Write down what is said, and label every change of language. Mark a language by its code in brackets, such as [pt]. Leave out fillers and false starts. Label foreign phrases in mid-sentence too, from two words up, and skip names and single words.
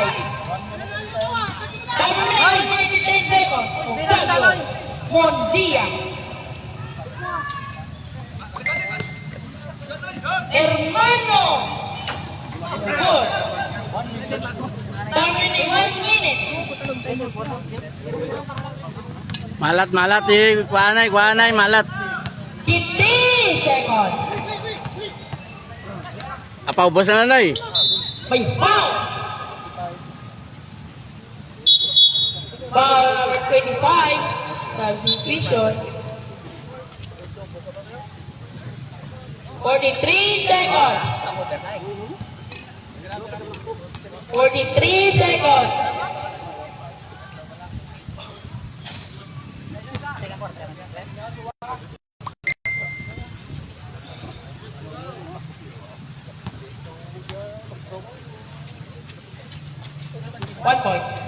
[en] Time remaining 10 seconds. Octavio. Mondia. Hermano. Good. Time remaining 1 minute. Malat kuanay, malat. 15 seconds. [tl] Apa ubos na nanay? [en] May foul. Foul number 25. Substitution. 43 seconds. 43 seconds. One point.